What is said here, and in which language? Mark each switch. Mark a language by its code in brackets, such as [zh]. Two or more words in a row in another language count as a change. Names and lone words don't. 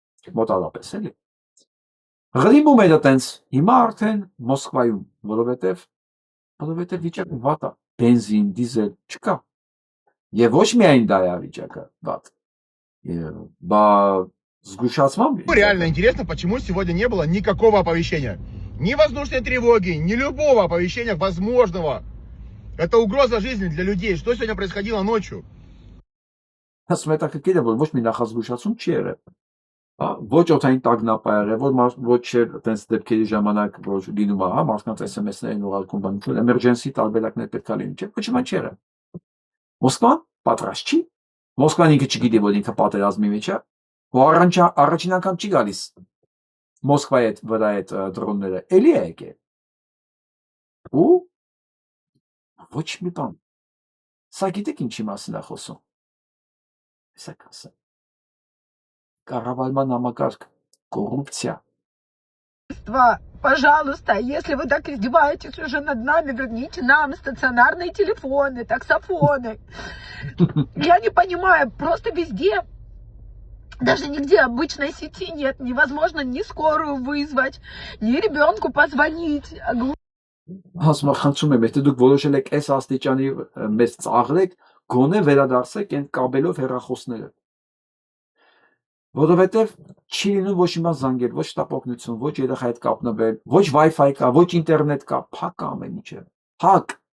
[hy] մոտավորապես էլի։ Ղրիմում էր այտենց, հիմա արդեն Մոսկվայում, որովհետև վիճակը վատ է, բենզին, դիզել չկա։ Եվ ոչ միայն դա է վիճակը վատ։ Բա զգուշացման [ru] Реально интересно, почему сегодня не было никакого оповещения. Ни воздушной тревоги, ни любого оповещения возможного. Это угроза жизни для людей. Что сегодня происходило ночью? [hy] Հասու հետաքրքիր է, որ ոչ մի նախազգուշացում չի եղել։ Ոչ օդային տագնապ է եղել, ոչ այտենց դեպքերի ժամանակ, որ լինում է, մարդկանց SMS-ներ են ուղարկում, բանություն, emergency տարբերակներ պետք է լինի, ոչ մի չի եղել։ Մոսկվան պատրաստ չի։ Մոսկվան ինքը չգիտի, որ ինքը պատերազմի մեջ է, ու առաջին անգամ չի գալիս Մոսկվայի վրա այդ դրոնները, էլի է եկել։ Ու ոչ մի բան։ Սա գիտեք ինչի մասին է խոսում։ Սա կասեմ։ Կառավարման համակարգ, կոռուպցիա։ [ru] Пожалуйста, если вы так издеваетесь уже над нами, верните нам стационарные телефоны, таксофоны. Я не понимаю, просто везде, даже нигде обычной сети нет, невозможно ни скорую вызвать, ни ребенку позвонить. [hy] Հասմա խնդրում եմ, եթե դուք որոշել եք այս աստիճանի մեծ ծաղրեք, գոնե վերադարձեք այն կաբելով հեռախոսները։ Որովհետև չի լինում ոչ իման զանգել, ոչ տապօգնություն, ոչ երեխայի հետ կապնվել, ոչ Wi-Fi կա, ոչ ինտերնետ կա, փակ է ամեն ինչը։ Փակ։